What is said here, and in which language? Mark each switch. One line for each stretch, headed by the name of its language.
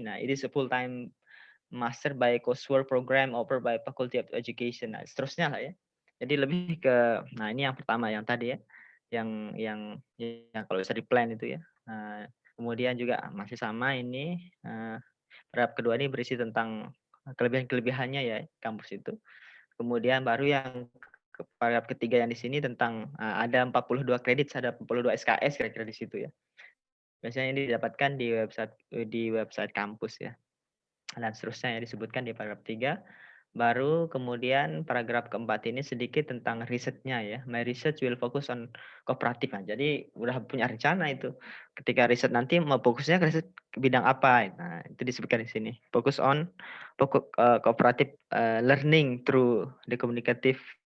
English: Nah, it is a full time master by coursework program offered by Faculty of Education.
Indonesian: Nah, seterusnya lah ya. Jadi lebih ke, nah ini yang pertama yang tadi ya, yang kalau bisa di plan itu ya. Nah, kemudian juga masih sama ini, paragraf kedua ini berisi tentang kelebihan-kelebihannya ya kampus itu. Kemudian baru yang paragraf ketiga yang di sini tentang ada 42 kredit, ada 42 SKS kira-kira di situ ya. Biasanya ini didapatkan di website kampus ya. Dan seterusnya ya disebutkan di paragraf 3. Baru kemudian paragraf keempat ini sedikit tentang risetnya ya.
English: My research will focus on kooperatif.
Indonesian: Nah, jadi udah punya rencana itu. Ketika riset nanti mau fokusnya ke riset ke bidang apa. Nah, itu disebutkan di sini.
English: Focus on cooperative learning through the communicative